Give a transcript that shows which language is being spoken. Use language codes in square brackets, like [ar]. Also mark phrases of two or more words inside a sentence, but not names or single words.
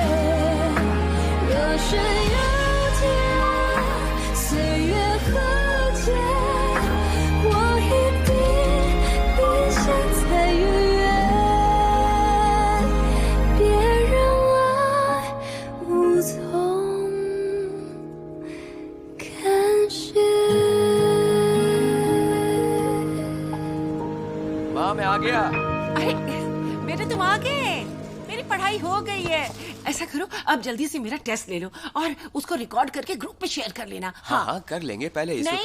[zh] 若是有天岁月和解，我一定比现在愉悦。别让爱无从感觉。 [hi] माँ, मैं आ गया। अरे बेटे, तुम आ गए। मेरी पढ़ाई हो गई है। ऐसा करो, अब जल्दी से मेरा टेस्ट ले लो और उसको रिकॉर्ड करके ग्रुप पे शेयर कर लेना। हाँ हाँ, कर लेंगे। पहले इसे तो